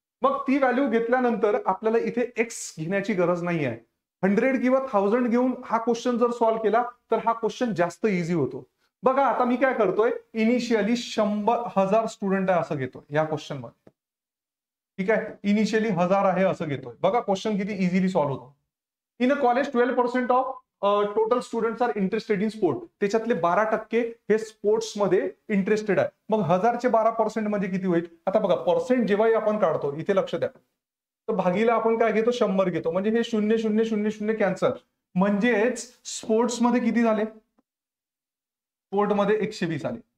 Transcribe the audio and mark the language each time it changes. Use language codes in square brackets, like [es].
[mr] मग ती व्हॅल्यू घेतल्यानंतर आपल्याला इथे एक्स घेण्याची गरज नाही आहे. 100 किंवा 1000 घेऊन हा क्वेश्चन जर सॉल्व्ह केला तर हा क्वेश्चन जास्त इझी होतो. बघा आता मी काय करतोय, इनिशियली 100,000 स्टुडंट आहे असं घेतोय या क्वेश्चन मध्ये. ठीक आहे. इनिशियली 1000 आहे असं घेतोय. बघा क्वेश्चन किती इझिली सॉल्व्ह होतो. [en] In a college 12% of total students are interested in sport. [mr] त्याच्यातले 12% हे स्पोर्ट्स मध्ये इंटरेस्टेड आहे. मग 1000 चे 12% म्हणजे किती होईल. आता बघा पर्सेंट जेव्हाही आपण काढतो इथे लक्ष द्या, तर भागीला आपण काय घेतो 100 घेतो म्हणजे हे 0 0 0 0 कॅन्सल. म्हणजेच स्पोर्ट्स मध्ये किती झाले, स्पोर्ट मध्ये 120 आले.